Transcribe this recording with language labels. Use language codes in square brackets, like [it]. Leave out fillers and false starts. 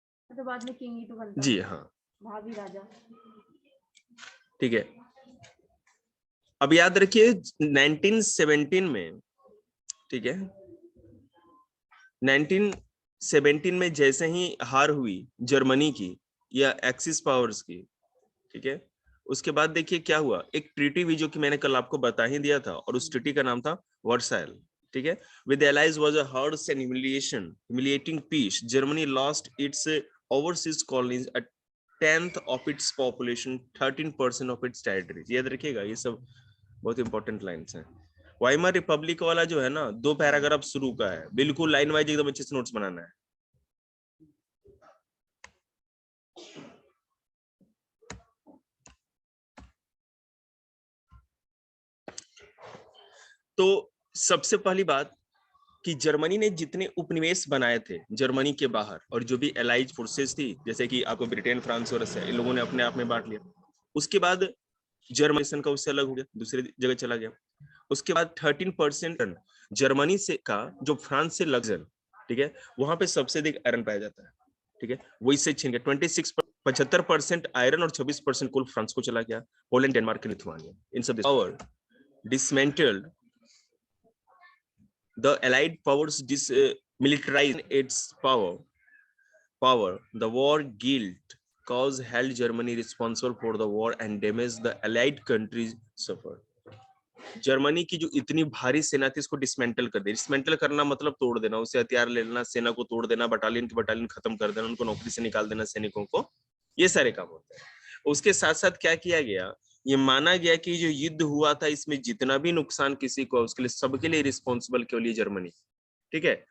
[hi] तो बाद में किंग ही तो बनता। जी हाँ, भावी राजा। ठीक है, अब याद रखिए 1917 में, ठीक है, 1917 में जैसे ही हार हुई जर्मनी की या एक्सिस पावर्स की, ठीक है, उसके बाद देखिए क्या हुआ, एक ट्रीटी हुई जो कि मैंने कल आपको बता ही दिया था, और उस ट्रीटी का नाम था वर्साइल। [en] ठीक है, with allies was a harsh and humiliating peace. Germany lost its overseas colonies, a tenth of its population, 13% of its territories. [hi] याद रखिएगा, ये सब बहुत इंपॉर्टेंट लाइन्स हैं। वाइमर रिपब्लिक वाला जो है ना, 2 पैराग्राफ शुरू का है, बिल्कुल लाइन वाइज एकदम अच्छे से नोट्स बनाना है। तो सबसे पहली बात कि जर्मनी ने जितने उपनिवेश बनाए थे जर्मनी के बाहर, और जो भी एलाइज फोर्सेस थी, जैसे कि आपको ब्रिटेन, फ्रांस और रशिया, इन लोगों ने अपने आप में बांट लिया। उसके बाद जर्मनी का उससे अलग हो गया, दूसरी जगह चला गया। उसके बाद 13% जर्मनी से का जो फ्रांस से लग्जर, ठीक है, वहां पे सबसे अधिक आयरन पाया जाता है, ठीक है, वो इससे छीन गया। 75% आयरन और 26% कोल फ्रांस को चला गया। [en] Poland, Denmark, Lithuania, इन सब power dismantled, the allied powers militarized its power. The war guilt cause held Germany responsible for the war and damage the allied countries suffered. [hi] Germany की जो इतनी भारी सेना थी इसको डिसमेंटल कर दे। डिसमेंटल करना मतलब तोड़ देना, उसे हथियार ले लेना, सेना को तोड़ देना, बटालियन की बटालियन खत्म कर देना, उनको नौकरी से निकाल देना, सैनिकों को, ये सारे काम होते हैं। उसके साथ साथ क्या किया गया, ये माना गया कि जो युद्ध हुआ था इसमें जितना भी नुकसान किसी को, उसके लिए सबके लिए रिस्पॉन्सिबल केवल ये जर्मनी, ठीक है।